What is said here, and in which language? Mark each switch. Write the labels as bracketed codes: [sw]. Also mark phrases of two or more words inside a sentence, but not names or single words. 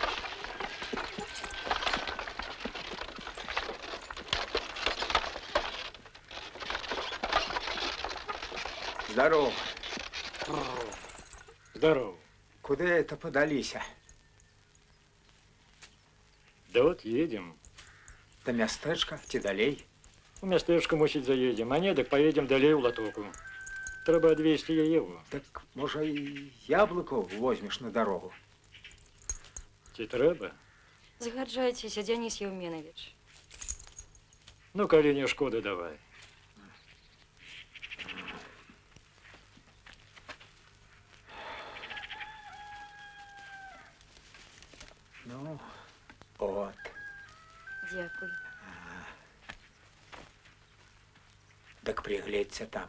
[ru] Здорово. Здорово. Куда это подались? Да вот едем. [be] До мястэчка ці далей? У мястэчка, мусіць, заедем, а не, так поедем далей у Латоку. Трэба адвезці яе. Так, можа, і яблыкаў возьмеш на дорогу? Ці трэба? Згаджайцеся, Дзяніс Єўменавіч. Ну, калі не шкода, давай. Ну, от. [uk] Дякую. [ru] Так пригледься там.